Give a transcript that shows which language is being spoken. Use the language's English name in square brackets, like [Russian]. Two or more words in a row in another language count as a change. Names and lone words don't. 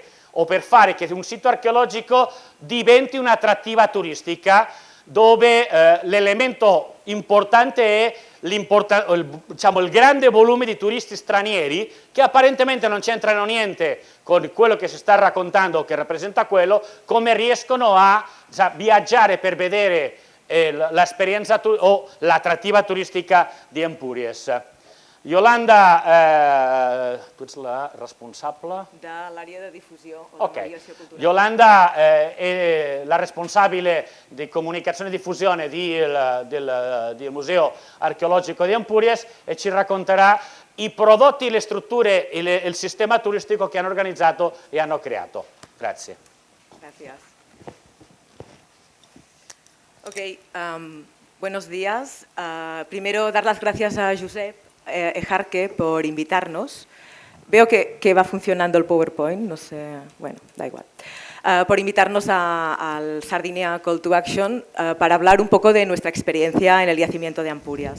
[Italian] o per fare che un sito archeologico diventi un'attrattiva turistica dove l'elemento importante è diciamo, il grande volume di turisti stranieri che apparentemente non c'entrano niente con quello che si sta raccontando o che rappresenta quello, come riescono a viaggiare per vedere l'esperienza o l'attrattiva turistica di Empúries. [Catalan] Yolanda, tu ets la responsable? De l'àrea de difusió o Ok. de mediació cultural. [Italian] Yolanda è la responsabile di comunicazione e diffusione del Museo Archeologico di Empúries e ci racconterà i prodotti, le strutture e il sistema turistico che hanno organizzato e hanno creato. Grazie. [Spanish] Gracias. Ok, buenos días. Primero, dar las gracias a Josep Ejarque por invitarnos. Veo que va funcionando el PowerPoint, no sé, bueno, da igual. Por invitarnos al Sardinia Call to Action para hablar un poco de nuestra experiencia en el yacimiento de Empúries.